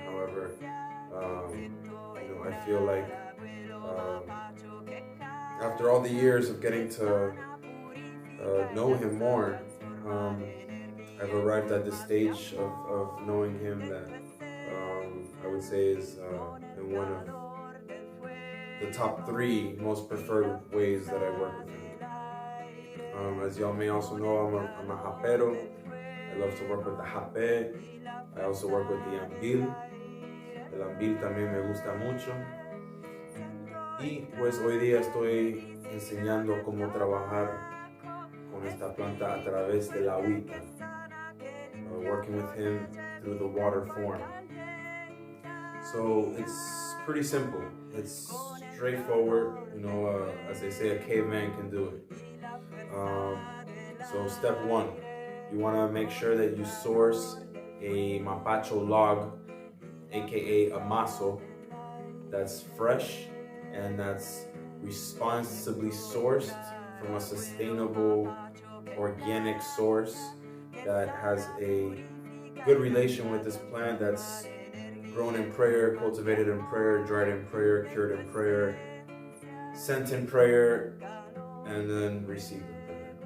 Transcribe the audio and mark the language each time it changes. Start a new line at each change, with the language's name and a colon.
English: However, you know, I feel like after all the years of getting to know him more, I've arrived at this stage of knowing him that I would say is in one of the top 3 most preferred ways that I work with him. As y'all may also know, I'm a japero. I love to work with the jape. I also work with the ambil.
Spanish: El ambil también me gusta mucho. Y pues hoy día estoy enseñando cómo trabajar con esta planta a través de la agüita.
English: Working with him through the water form. So it's pretty simple. It's straightforward. You know, as they say, a caveman can do it. So step 1, you want to make sure that you source a mapacho log, aka a maso, that's fresh and that's responsibly sourced from a sustainable organic source that has a good relation with this plant, that's grown in prayer, cultivated in prayer, dried in prayer, cured in prayer, sent in prayer, and then received in prayer.